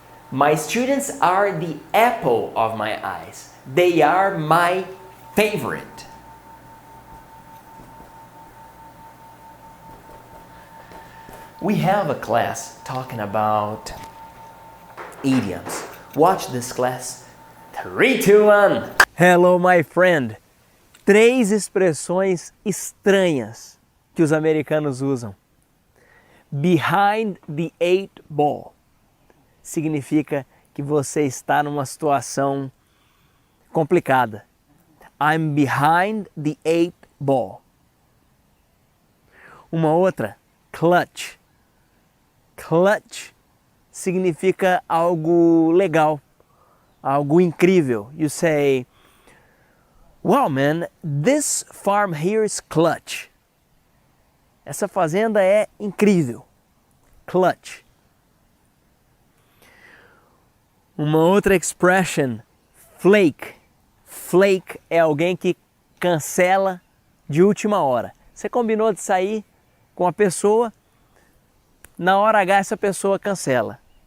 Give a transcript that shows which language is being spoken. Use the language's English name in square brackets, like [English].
[English] My students are the apple of my eyes. They are my favorite. We have a class talking about idioms. Watch this class. 3, 2, 1. Hello, my friend. [Portuguese] 3 expressões estranhas que os americanos usam. Behind the 8 ball significa que você está numa situação complicada. [English] I'm behind the 8 ball. [Portuguese] Uma outra, clutch. Clutch significa algo legal, algo incrível. [English] You say, wow man, this farm here is clutch. [Portuguese] Essa fazenda é incrível. Clutch. Uma outra expression, flake. Flake é alguém que cancela de última hora. Você combinou de sair com a pessoa, na hora H essa pessoa cancela.